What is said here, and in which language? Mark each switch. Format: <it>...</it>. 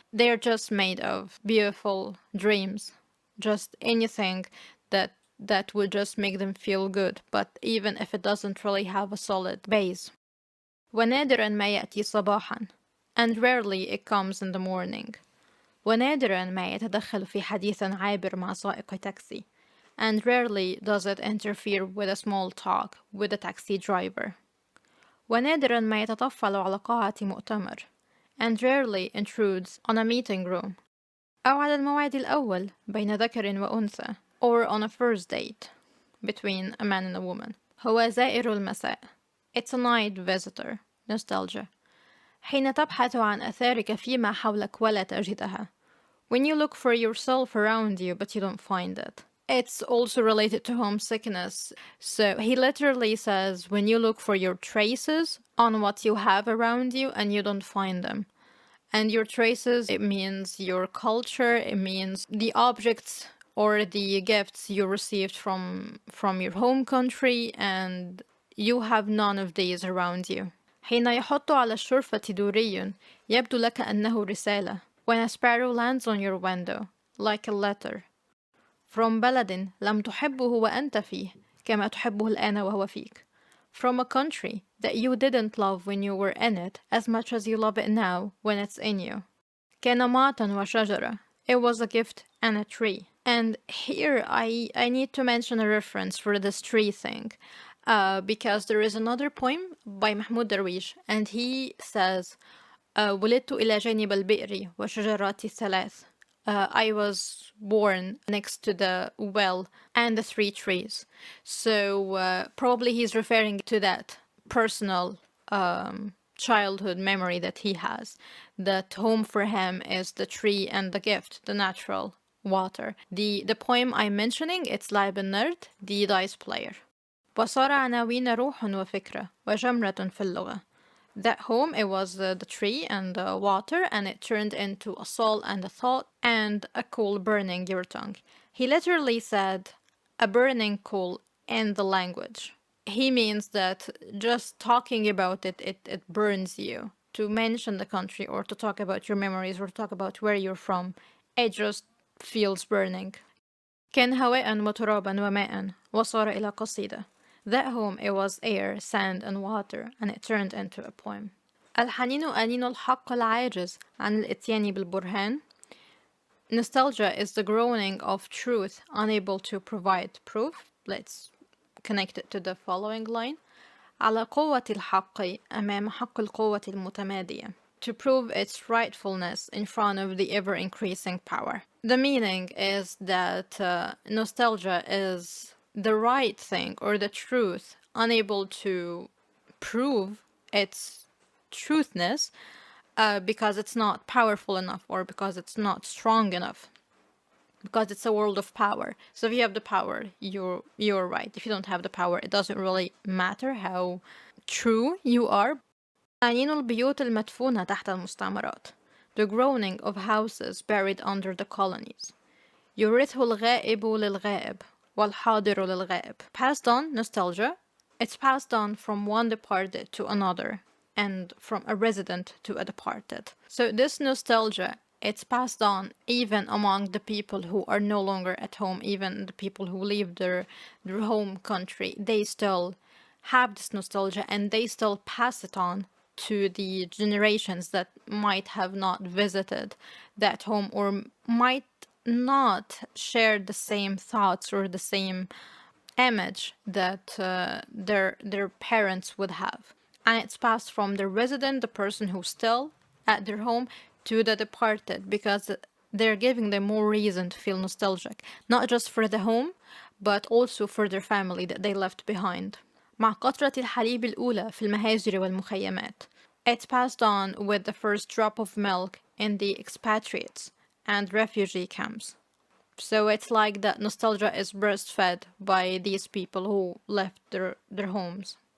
<en>They are just made of beautiful dreams. Just anything that would just make them feel good, but even if it doesn't really have a solid base.</en> <ar>ونادرا ما يأتي صباحا.</ar> <en>And rarely it comes in the morning.</en> <ar>ونادرا ما يتدخل في حديث عابر مع سائق تاكسي.</ar> <en>And rarely does it interfere with a small talk with a taxi driver.</en> <ar>ونادرا ما يتطفل على قاعة مؤتمر,</ar> <en>and rarely intrudes on a meeting room,</en> <ar>أو على الموعد الأول بين ذكر وأنثى,</ar> <en>or on a first date between a man and a woman.</en> <ar>هو زائر المساء.</ar> <en>It's a night visitor, nostalgia.</en> <ar>حين تبحث عن أثارك فيما حولك ولا تجدها.</ar> <en>When you look for yourself around you but you don't find it. It's also related to homesickness. So he literally says, when you look for your traces on what you have around you and you don't find them. And your traces, it means your culture, it means the objects or the gifts you received from your home country, and you have none of these around you.</en> <ar>حين يحط على الشرفة دوري يبدو لك أنه رسالة.</ar> <en>When a sparrow lands on your window, like a letter.</en> <ar>From بلد لم تحبه وأنت فيه كما تحبه الآن وهو فيك.</ar> <en>From a country that you didn't love when you were in it as much as you love it now when it's in you.</en> <ar>كان معطا وشجرة.</ar> <en>It was a gift and a tree. And here I need to mention a reference for this tree thing. Because there is another poem by Mahmoud Darwish, and he says</en> <ar>ولدت إلى جانب البئر وشجرات الثلاث.</ar> <en>I was born next to the well and the three trees. So probably he's referring to that personal childhood memory that he has. That home for him is the tree and the gift, the natural water. The poem I'm mentioning, it's Laib Nerd, the dice player.</en> <ar>وصار عناوين روح وفكرة وجمرة في اللغة.</ar> <en>That home, it was the tree and the water, and it turned into a soul and a thought and a coal burning your tongue. He literally said a burning coal in the language. He means that just talking about it, it burns you. To mention the country or to talk about your memories or to talk about where you're from, it just feels burning.</en> <ar>كان هواء وترابا وماء وصار إلى قصيدة.</ar> <en>That home, it was air, sand and water, and it turned into a poem.</en> <ar>الحنين أنين الحق العاجز عن الإتيان بالبرهان.</ar> <en>Nostalgia is the groaning of truth unable to provide proof. Let's connect it to the following line.</en> <ar>على قوة الحق أمام حق القوة المتمادية.</ar> <en>To prove its rightfulness in front of the ever-increasing power. The meaning is that nostalgia is the right thing or the truth, unable to prove its truthness because it's not powerful enough or because it's not strong enough. Because it's a world of power. So if you have the power, you're right. If you don't have the power, it doesn't really matter how true you are.</en> <ar>أنين البيوت المدفونة تحت المستعمرات.</ar> <en>The groaning of houses buried under the colonies.</en> <ar>يورثه الغائب للغائب والحاضر للغائب.</ar> <en>Passed on, nostalgia. It's passed on from one departed to another and from a resident to a departed. So this nostalgia, it's passed on even among the people who are no longer at home, even the people who leave their home country. They still have this nostalgia and they still pass it on to the generations that might have not visited that home or might not share the same thoughts or the same image that their parents would have. And it's passed from the resident, the person who's still at their home, to the departed, because they're giving them more reason to feel nostalgic, not just for the home, but also for their family that they left behind.</en> <ar>مع قطرة الحليب الأولى في المهاجر والمخيمات.</ar> <en>It's passed on with the first drop of milk in the expatriates and refugee camps. So it's like that nostalgia is breastfed by these people who left their homes.</en>